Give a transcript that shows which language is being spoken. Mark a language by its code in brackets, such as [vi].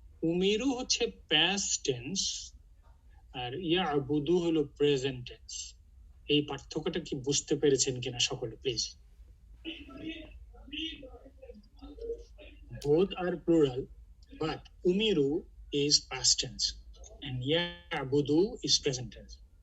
[bn] Umiru হচ্ছে past tense আর ya'budu হলো present tense. এই পার্থক্যটা কি বুঝতে পেরেছেন কিনা সকলে please? [en] Both are plural, but umiru is past tense and ya'budu is present tense.